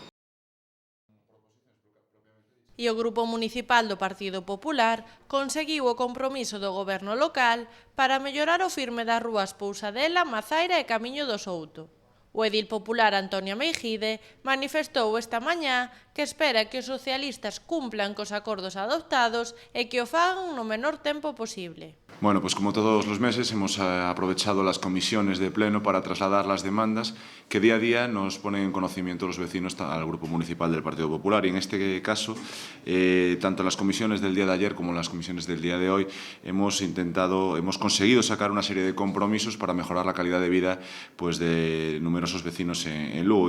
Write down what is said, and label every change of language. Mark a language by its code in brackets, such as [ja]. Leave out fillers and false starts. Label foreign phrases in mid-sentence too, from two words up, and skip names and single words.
[gl] E o Grupo Municipal do Partido Popular conseguiu o compromiso do goberno local para mellorar o firme das rúas Pousadela, Mazaira e Camiño do Souto. O edil popular Antonio Meijide manifestou esta mañá que espera que os socialistas cumplan cos acordos adoptados e que o fagan no menor tempo posible. [es] Bueno, pues como todos los meses hemos aprovechado las comisiones de pleno para trasladar las demandas que día a día nos ponen en conocimiento los vecinos al Grupo Municipal del Partido Popular. Y en este caso, tanto en las comisiones del día de ayer como en las comisiones del día de hoy, hemos conseguido sacar una serie de compromisos para mejorar la calidad de vida pues, de numerosos vecinos en Lugo.